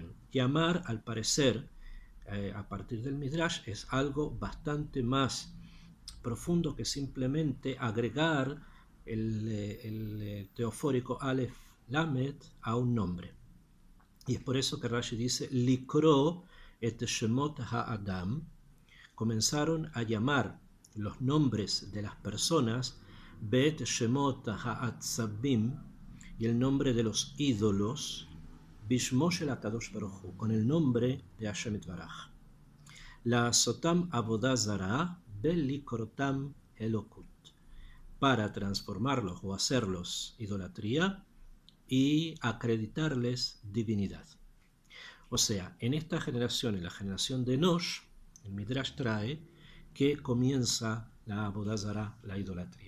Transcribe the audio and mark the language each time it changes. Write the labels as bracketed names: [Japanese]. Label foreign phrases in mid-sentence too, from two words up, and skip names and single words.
[Spanish] Llamar, al parecer, a partir del Midrash, es algo bastante más profundo que simplemente agregar el teofórico Aleph Lamed a un nombre. Y es por eso que Rashi dice: [Hebrew] לקרוא את שמות האדם, [Spanish] comenzaron a llamar los nombres de las personas, [Hebrew] ואת שמות העצבים, [Spanish] y el nombre de los ídolos, [Hebrew] בשמו של הקדוש ברוך הוא, [Spanish] con el nombre de [Hebrew] השם יתברך. לעשותם עבודה זרה בקראתם אלהות, [Spanish] para transformarlos o hacerlos idolatría y acreditarles divinidad. O sea, en esta generación, en la generación de Enosh, el Midrash trae que comienza la [Hebrew] עבודה זרה, [Spanish] la idolatría.